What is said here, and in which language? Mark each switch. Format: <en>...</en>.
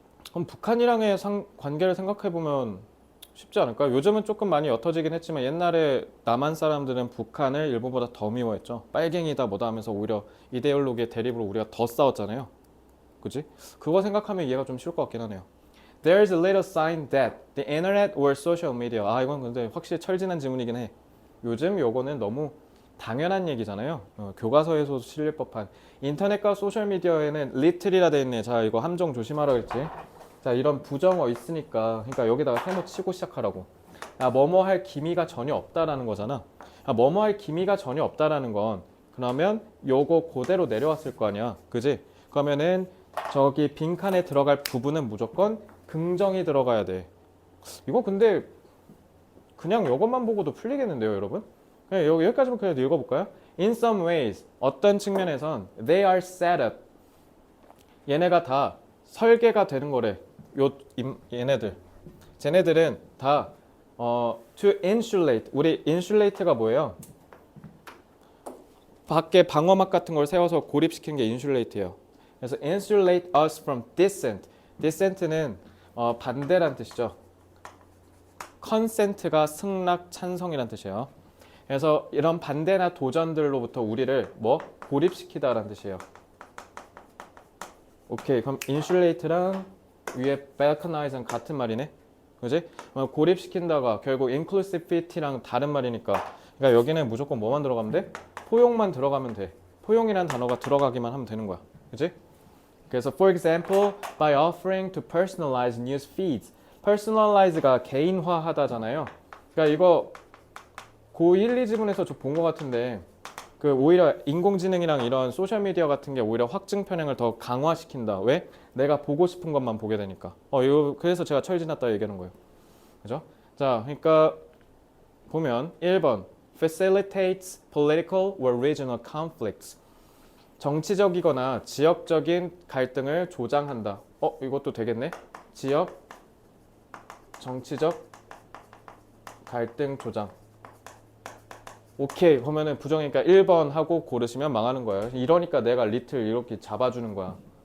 <ko>그럼 북한이랑의 관계를 생각해보면 쉽지 않을까? 요즘은 조금 많이 옅어지긴 했지만 옛날에 남한 사람들은 북한을 일본보다 더 미워했죠. 빨갱이다 뭐다 하면서 오히려 이데올로기의 대립으로 우리가 더 싸웠잖아요. 그지? 그거 생각하면 이해가 좀 쉬울 것 같긴 하네요.</ko> <en>There's a little sign that the internet or social media.</en> <ko>이건 근데 확실히 철진한 질문이긴 해. 요즘 요거는 너무 당연한 얘기잖아요. 교과서에서도 실릴 법한 인터넷과 소셜미디어에는 little이라 돼 있네. 자, 이거 함정 조심하라 그랬지. 자, 이런 부정어 있으니까 그러니까 여기다가 세모 치고 시작하라고. 아, 뭐뭐 할 기미가 전혀 없다라는 거잖아. 아, 뭐뭐 할 기미가 전혀 없다라는 건 그러면 요거 그대로 내려왔을 거 아니야. 그지? 그러면은 저기 빈칸에 들어갈 부분은 무조건 긍정이 들어가야 돼. 이거 근데 그냥 요것만 보고도 풀리겠는데요, 여러분? 그냥 여기까지만 그냥 읽어볼까요?</ko> <en>In some ways,</en> <ko>어떤 측면에선</ko> <en>they are set up.</en> <ko>얘네가 다 설계가 되는 거래. 얘네들. 쟤네들은 다</ko> <en>to insulate.</en> <ko>우리 insulate가 뭐예요? 밖에 방어막 같은 걸 세워서 고립시키는 게 insulate예요. 그래서</ko> <en>insulate us from dissent.</en> <ko>dissent는 반대란 뜻이죠. consent가 승낙, 찬성이란 뜻이에요. 그래서 이런 반대나 도전들로부터 우리를 뭐 고립시키다라는 뜻이에요. 오케이, 그럼 insulate랑 위에 balkanize는 같은 말이네. 그지? 고립시킨다가 결국 inclusivity랑 다른 말이니까. 그러니까 여기는 무조건 뭐만 들어가면 돼? 포용만 들어가면 돼. 포용이란 단어가 들어가기만 하면 되는 거야. 그지? 그래서</ko> <en>for example, by offering to personalize news feeds.</en> <ko>personalize가 개인화하다잖아요. 그러니까 이거 고1, 2지문에서 저 본 것 같은데 그 오히려 인공지능이랑 이런 소셜미디어 같은 게 오히려 확증 편향을 더 강화시킨다. 왜? 내가 보고 싶은 것만 보게 되니까. 이거 그래서 제가 철지났다 얘기하는 거예요. 그죠? 자, 그러니까 보면 1번</ko> <en>facilitates political or regional conflicts.</en> <ko>정치적이거나 지역적인 갈등을 조장한다. 이것도 되겠네. 지역, 정치적 갈등 조장. 오케이. 그러면은 부정이니까 1번 하고 고르시면 망하는 거예요. 이러니까 내가 리틀 이렇게 잡아주는 거야.</ko>